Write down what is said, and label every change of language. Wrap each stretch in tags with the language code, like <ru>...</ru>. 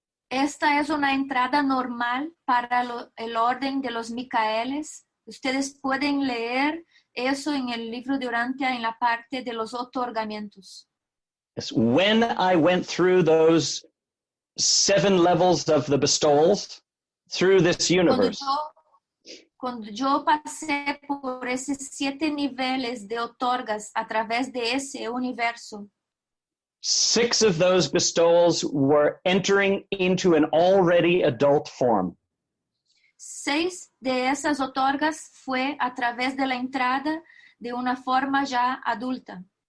<es>Esta es una entrada normal para el orden de los Micaeles. Ustedes pueden leer eso en el libro de Urantia en la parte de los otorgamientos.</es> <en>Yes, when I went through those 7 levels of the bestowals through this universe,</en> <es>Cuando yo pasé por esos 7 niveles de otorgas a través de ese universo,</es> <en>6 of those bestowals were entering into an already adult form.</en> <es>6 de esas otorgas fue a través de la entrada de una forma ya adulta.</es>